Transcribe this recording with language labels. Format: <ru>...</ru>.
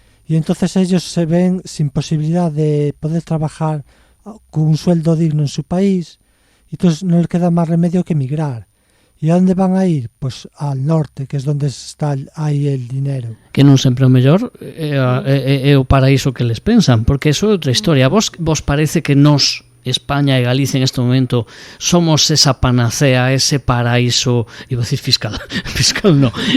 <es>Y entonces ellos se ven sin posibilidad de poder trabajar con un sueldo digno en su país, y entonces no les queda más remedio que emigrar. ¿Y a dónde van a ir? Pues al norte, que es donde está aí el dinero.</es> <gl>Que non sempre o mellor é o paraíso que les pensan, porque eso é outra historia. Vos parece que nos, España e Galicia en este momento, somos esa panacea, ese paraíso,</gl> <es>iba a decir fiscal no.</es>